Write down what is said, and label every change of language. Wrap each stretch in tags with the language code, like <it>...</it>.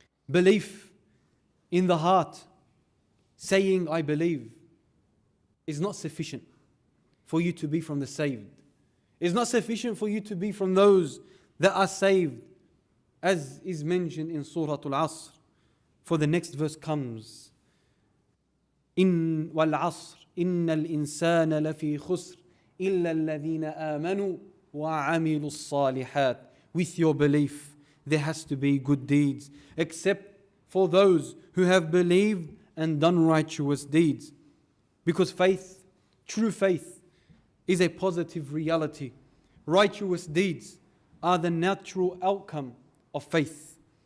<en>Belief in the heart, saying I believe, is not sufficient for you to be from the saved. It's not sufficient for you to be from those that are saved, as is mentioned in Surat Al-Asr. For the next verse comes,</en> <ar>وَالْعَصْرِ إِنَّ الْإِنسَانَ لَفِي خُسْرٍ إِلَّا الَّذِينَ آمَنُوا وَعَمِلُوا الصَّالِحَاتِ.</ar> <en>With your belief, there has to be good deeds, except for those who have believed and done righteous deeds. Because faith, true faith, is a positive reality. Righteous deeds are the natural outcome of faith.</en>